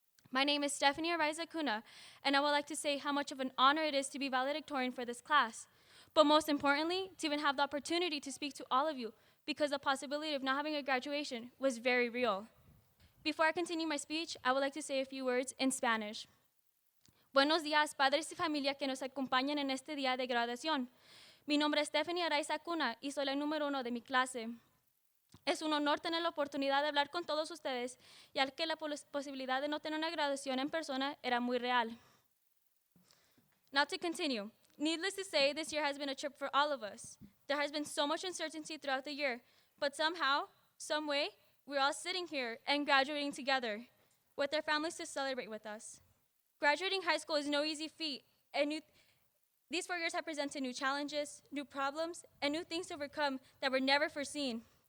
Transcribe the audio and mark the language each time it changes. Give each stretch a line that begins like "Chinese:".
English: My name is Stephanie Araiza Cuna, and I would like to say how much of an honor it is to be valedictorian for this class. But most importantly, to even have the opportunity to speak to all of you, because the possibility of not having a graduation was very real. Before I continue my speech, I would like to say a few words in Spanish.
Spanish: Buenos días, padres y familia que nos acompañan en este día de graduación. Mi nombre es Stephanie Araiza Cuna y soy la número 1 de mi clase. Es un honor tener la oportunidad de hablar con todos ustedes, ya que la posibilidad de no tener una graduación en persona era muy real.
English: Now to continue. Needless to say, this year has been a trip for all of us. There has been so much uncertainty throughout the year, but somehow, some way, we're all sitting here and graduating together with our families to celebrate with us. Graduating high school is no easy feat, and these 4 years have presented new challenges, new problems, and new things to overcome that were never foreseen.